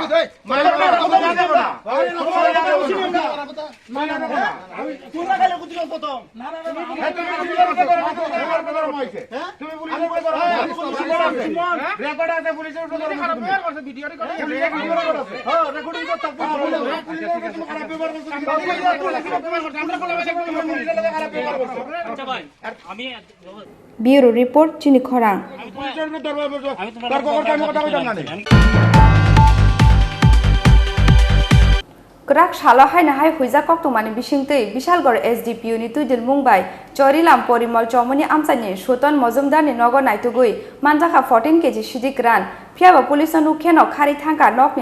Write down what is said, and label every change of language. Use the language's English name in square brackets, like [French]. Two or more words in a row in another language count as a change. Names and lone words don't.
[Bangla] তোরা খালি কুতি কত না তুমি পুলিশ রেকর্ড আছে পুলিশের খারাপ ব্যবহার করছে ভিডিও রেকর্ড আছে হ্যাঁ রেকর্ডিং করতে খারাপ ব্যবহার করছে আমরা কোন খারাপ ব্যবহার করছে [English] bureau report [Kok Borok] চিনি খরাং Krak shalo hai na hai huiza kok tu mani bisingtei Bishalgor SDPU ni tuidil Mumbai Chorilam Porimol Chomoni Amsani Shoton Mozumdar ni Nogo Naitugui Manjaka 14 kg Shidik Ran Piaba Police nu Keno Khari Thangka Nok ni